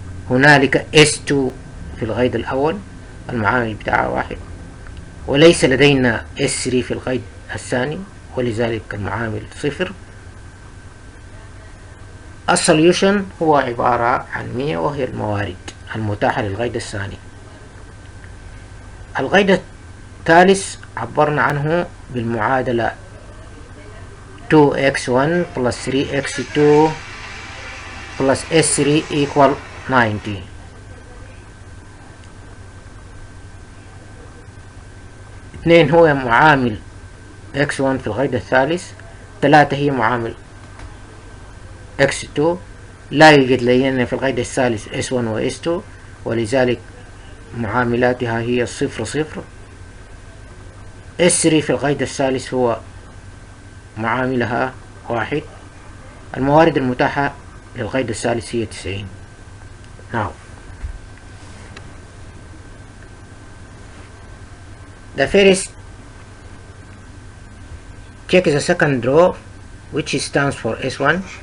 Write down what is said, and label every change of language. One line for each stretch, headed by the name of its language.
Arabic: هنالك s2 في القيد الأول المعامل بتاعها 1، وليس لدينا s3 في القيد الثاني ولذلك المعامل 0. السوليوشن هو عبارة عن 100 وهي الموارد المتاحة للقيد الثاني. القيد الثالث عبرنا عنه بالمعادلة 2x1 plus 3x2 plus s3 equal 90. اثنين هو معامل x1 في القيد الثالث، 3 هي معامل x2. لا يوجد لدينا في القيد الثالث s1 و s2 ولذلك معاملاتها هي 0 0. s3 في القيد الثالث هو معاملها 1. الموارد المتاحة للقيد الثالث هي 90.
English: Now the first check the second row which stands for S1.